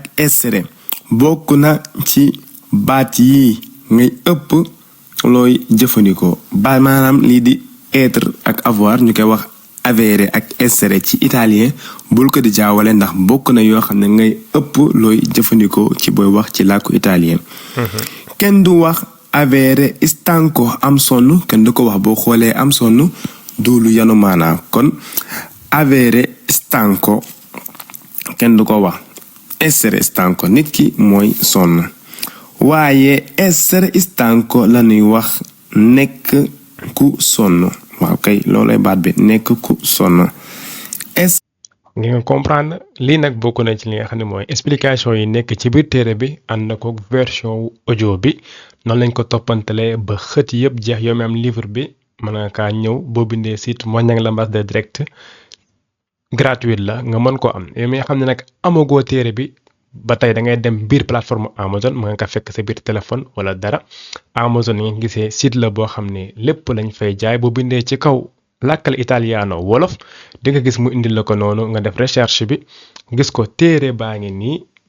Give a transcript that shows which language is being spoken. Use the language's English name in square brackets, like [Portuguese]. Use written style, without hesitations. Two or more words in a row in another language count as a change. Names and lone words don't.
[Wolof] essere bokk na ci baat yi ngay ëpp looy jëfandikoo ba maanaam lii di être ak avoir ñu koy wax avere ak essere ci italien bul ko di jaawale ndax bokk na yoo xam ne ngay ëpp looy jëfandikoo ci booy wax ci làkku italien kenn du wax [Italian] avere stanco [Wolof] am sonn kenn du ko wax boo xoolee am sonn duulu yanu maanaa kon [Italian] avere stanco [Wolof] kenn du ko wax [Italian] essere stanco [Wolof] nit ki mooy sonn waaye [Italian] essere stanco [Wolof] la ñuy wax nekk ku sonn waaw kay loolay baat bi nekk ku sonn. ngi nga comprendre lii nag bokk na ci li nga xam ne mooy explication yi nekk ci biir téere bi ànd na ko version wu audio bi noonu lañ ko toppantalee ba xët yëpp jeex yow mi am livre bi mën nga kaa ñëw boo bindee site Moniang Lambasse 2 [French] direct gratuite [Wolof] la nga mën ko am yow mi nga xam ne nag amagoo téere bi ba tey da ngay dem biir plateforme Amazon mën nga ko fekk sa biir téléphone wala dara Amazon ni nga gisee site la boo xam ne lépp lañ fay jaay boo bindee ci kaw làkkal italiano wolof di nga gis mu indil la ko noonu nga def recherche bi gis ko téere baa ngi nii